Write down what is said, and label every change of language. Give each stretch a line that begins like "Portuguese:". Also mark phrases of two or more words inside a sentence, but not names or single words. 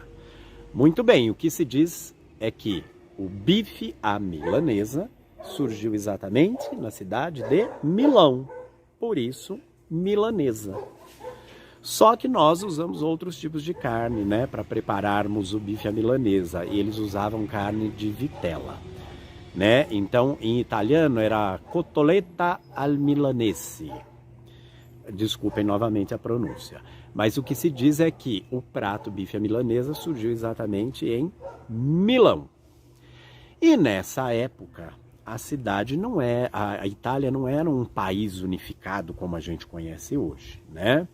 Portuguese: Muito bem, o que se diz é que o bife à milanesa surgiu exatamente na cidade de Milão. Por isso, milanesa. Só que nós usamos outros tipos de carne, né, para prepararmos o bife à milanesa. E eles usavam carne de vitela, né? Então, em italiano era
Italian: cotoletta al milanese.
Portuguese: Desculpem novamente a pronúncia. Mas o que se diz é que o prato bife à milanesa surgiu exatamente em Milão. E nessa época, a Itália não era um país unificado como a gente conhece hoje, né?